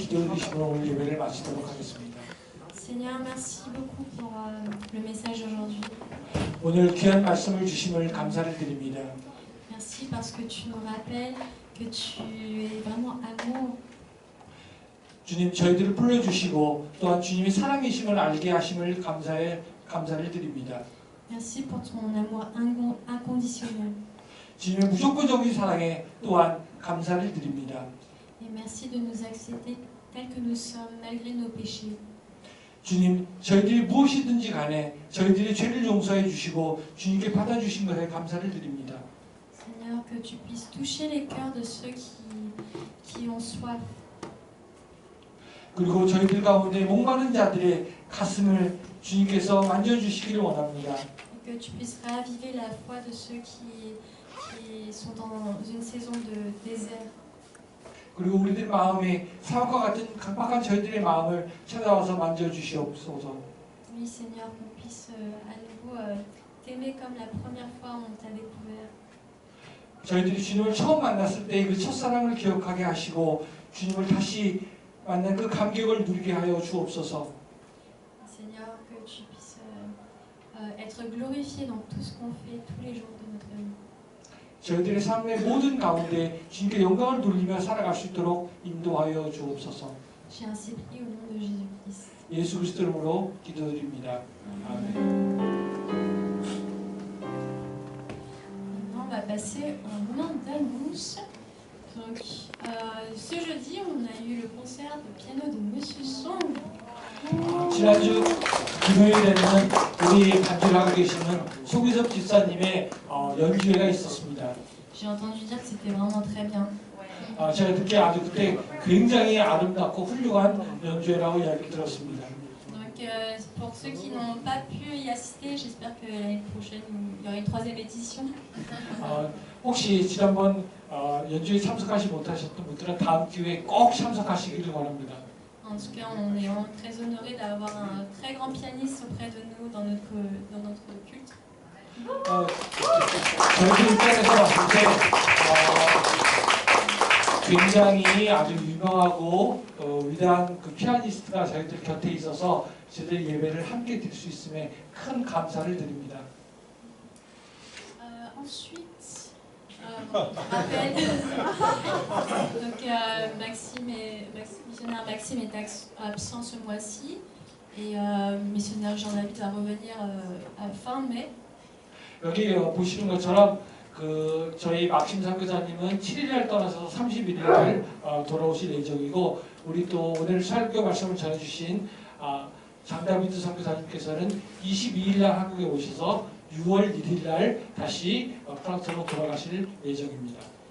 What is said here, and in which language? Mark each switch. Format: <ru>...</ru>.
<ko>말씀으로 오늘 예배를 마치도록 하겠습니다.</ko> <fr>Seigneur, merci beaucoup pour le message d'aujourd'hui.</fr> <ko>오늘 귀한 말씀을 주심을 감사를 드립니다.</ko> <fr>Merci parce que tu nous rappelles que tu es vraiment amour.</fr> <ko>주님 저희들을 불러주시고 또한 주님이 사랑이심을 알게 하심을 감사를 드립니다.</ko> <fr>Merci pour ton amour inconditionnel.</fr> <ko>주님의 무조건적인 사랑에 또한 감사를 드립니다.</ko> <fr>Et merci de nous accepter tels que nous sommes malgré nos péchés.</fr> <ko>주님 저희들이 무엇이든지 간에 저희들의 죄를 용서해 주시고 주님께 받아주신 것에 감사를 드립니다.</ko> <fr>Seigneur, que tu puisses toucher les cœurs de ceux qui ont soif.</fr> <ko>그리고 저희들 가운데 목마른 자들의 가슴을 주님께서 만져주시기를 원합니다.</ko> <fr>Que tu puisses raviver la foi de ceux qui sont dans une saison de désert.</fr> <ko>그리고 우리들 마음에 사업과 같은 각박한 저희들의 마음을 찾아와서 만져주시옵소서.</ko> <fr>Oui, Seigneur, qu'on puisse à nouveau t'aimer comme la première fois où on t'a découvert.</fr> <ko>저희들이 주님을 처음 만났을 때 그 첫사랑을 기억하게 하시고 주님을 다시 만난 그 감격을 누리게 하여 주옵소서.</ko> <fr>Seigneur, que tu puisses être glorifié dans tout ce qu'on fait tous les jours de notre vie.</fr> <ko>저희들의 삶의 모든 가운데 주님께 영광을 돌리며 살아갈 수 있도록 인도하여 주옵소서.</ko> <fr>J'ai ainsi prié au nom de Jésus-Christ.</fr> <ko>예수 그리스도 이름으로 기도드립니다. 아멘.</ko> <fr>Maintenant, on va passer au moment d'annonce. Donc, ce jeudi, on a eu le concert de piano de Monsieur Song.</fr> <ko>지난주 금요일에는 우리 반주를 하고 계시는 송희섭 집사님의 연주회가 있었습니다.</ko> <fr>J'ai entendu dire que c'était vraiment très bien.</fr> <ko>제가 듣기에 아주 그때 굉장히 아름답고 훌륭한 연주회라고 이야기 들었습니다.</ko> <fr>Donc, pour ceux qui n'ont pas pu y assister, j'espère que l'année prochaine, il y aura une troisième édition.</fr> <ko>혹시 지난번 연주에 참석하지 못하셨던 분들은 다음 기회에 꼭 참석하시기를 바랍니다.</ko> <fr>En tout cas, on est vraiment très honorés d'avoir un très grand pianiste auprès de nous dans notre culte.</fr> <ko>저희들 입장에서 봤을 때 굉장히 아주 유명하고 위대한 그 피아니스트가 저희들 곁에 있어서 저희들 예배를 함께 드릴 수 있음에 큰 감사를 드립니다.</ko> <fr>Ensuite, rappel. Donc, missionnaire Maxime est absent ce mois-ci et missionnaire Jean-David va revenir à fin mai.</fr> <ko>여기 보시는 것처럼 저희 막심 선교사님은 7일날 떠나서 31일날 돌아오실 예정이고 우리 또 오늘 설교 말씀을 전해주신 장다비드 선교사님께서는 22일날 한국에 오셔서 6월 1일날 다시 프랑스로 돌아가실 예정입니다.</ko>